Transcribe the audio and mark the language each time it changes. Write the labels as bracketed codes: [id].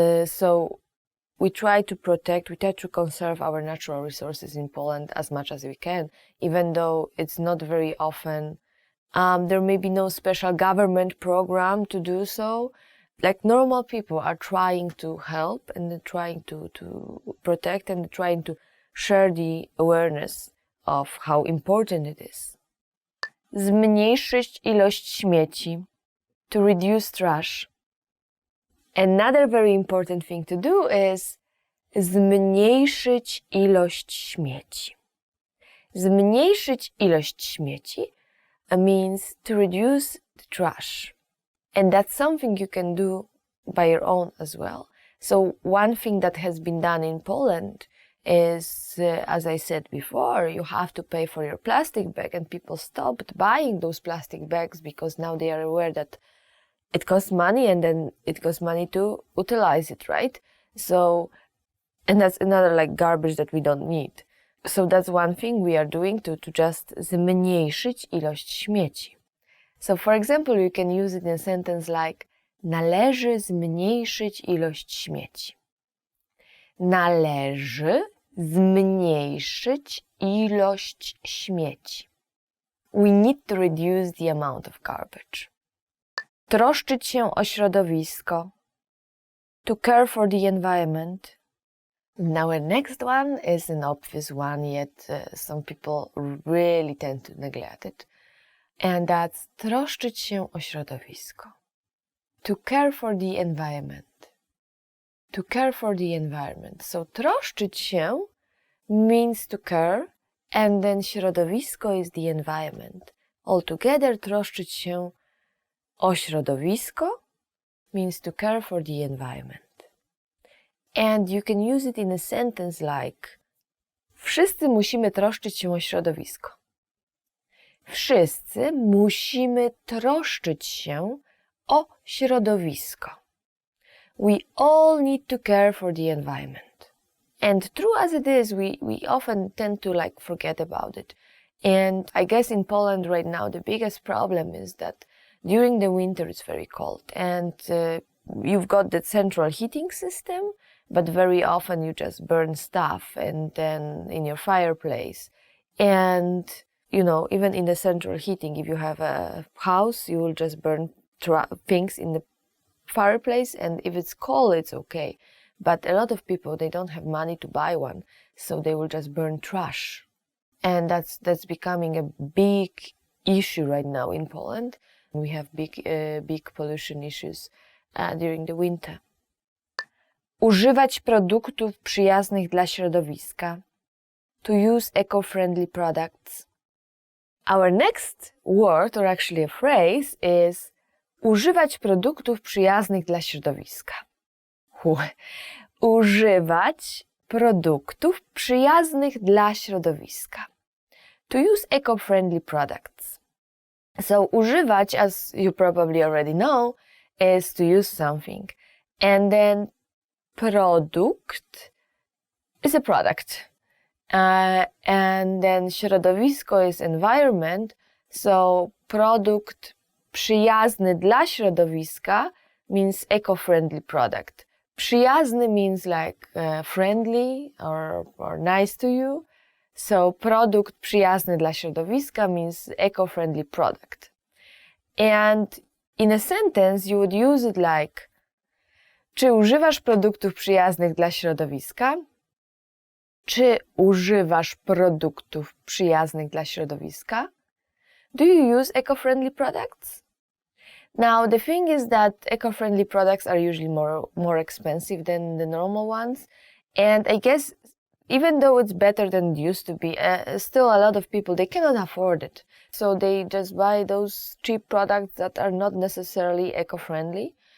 [en] So we try to protect, we try to conserve our natural resources in Poland as much as we can, even though it's not very often. There may be no special government program to do so. Like normal people are trying to help and they're trying to protect and they're trying to share the awareness of how important it is. [pl] Zmniejszyć ilość śmieci. [en] To reduce trash. Another very important thing to do is [pl] zmniejszyć ilość śmieci. Zmniejszyć ilość śmieci [en] means to reduce the trash. And that's something you can do by your own as well. So one thing that has been done in Poland is, as I said before, you have to pay for your plastic bag, and people stopped buying those plastic bags because now they are aware that it costs money and then it costs money to utilize it, right? So, and that's another like garbage that we don't need. So that's one thing we are doing to just [pl] zmniejszyć ilość śmieci. [en] So for example, you can use it in a sentence like [pl] należy zmniejszyć ilość śmieci. Należy zmniejszyć ilość śmieci. [en] We need to reduce the amount of garbage. [pl] Troszczyć się o środowisko. [en] To care for the environment. Now our next one is an obvious one, yet some people really tend to neglect it. And that's [pl] troszczyć się o środowisko. [en] To care for the environment. To care for the environment. So [pl] troszczyć się [en] means to care, and then środowisko is the environment. Altogether [pl] troszczyć się o środowisko [en] means to care for the environment. And you can use it in a sentence like [pl] wszyscy musimy troszczyć się o środowisko. Wszyscy musimy troszczyć się o środowisko. [en] We all need to care for the environment. And true as it is, we often tend to like forget about it. And I guess in Poland right now, the biggest problem is that during the winter it's very cold and you've got the central heating system, but very often you just burn stuff and then in your fireplace. And, you know, even in the central heating, if you have a house, you will just burn things in the fireplace, and if it's cold, it's okay. But a lot of people, they don't have money to buy one, so they will just burn trash. And that's becoming a big issue right now in Poland. We have big pollution issues during the winter. [pl] Używać produktów przyjaznych dla środowiska. [en] To use eco-friendly products. Our next word, or actually a phrase, is [pl] używać produktów przyjaznych dla środowiska. Używać produktów przyjaznych dla środowiska. [en] To use eco-friendly products. So używać, as you probably already know, is to use something. And then produkt is a product. And then środowisko is environment. So [pl] produkt przyjazny dla środowiska [en] means eco-friendly product. Przyjazny means like friendly or nice to you. So [pl] produkt przyjazny dla środowiska [en] means eco-friendly product. And in a sentence you would use it like [pl] czy używasz produktów przyjaznych dla środowiska? Czy używasz produktów przyjaznych dla środowiska? [en] Do you use eco-friendly products? Now, the thing is that eco-friendly products are usually more expensive than the normal ones. And I guess even though it's better than it used to be, still a lot of people, they cannot afford it. So they just buy those cheap products that are not necessarily eco-friendly.